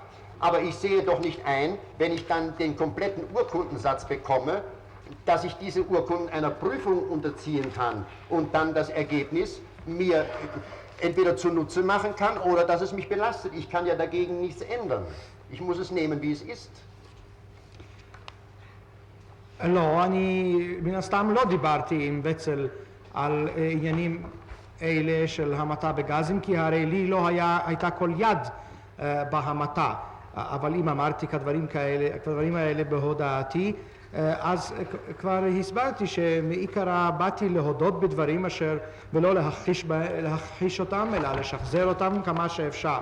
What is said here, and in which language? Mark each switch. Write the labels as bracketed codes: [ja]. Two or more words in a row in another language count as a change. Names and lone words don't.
[de] Aber ich sehe doch nicht ein, wenn ich dann den kompletten Urkundensatz bekomme, dass ich diese Urkunden einer Prüfung unterziehen kann und dann das Ergebnis mir entweder zunutze machen kann oder dass es mich belastet. Ich kann ja dagegen nichts ändern. Ich muss es nehmen, wie es ist. [he] לא, אני מן הסתם לא דיברתי עם וצל על עניינים אלה של המתה בגזים, כי הרי לי לא הייתה כל יד בהמתה. אבל אם אמרתי כדברים האלה בהודעתי, אז כבר הסברתי שמעיקרה באתי להודות בדברים אשר ולא להכחיש אותם, אלא לשחזר אותם כמה שאפשר.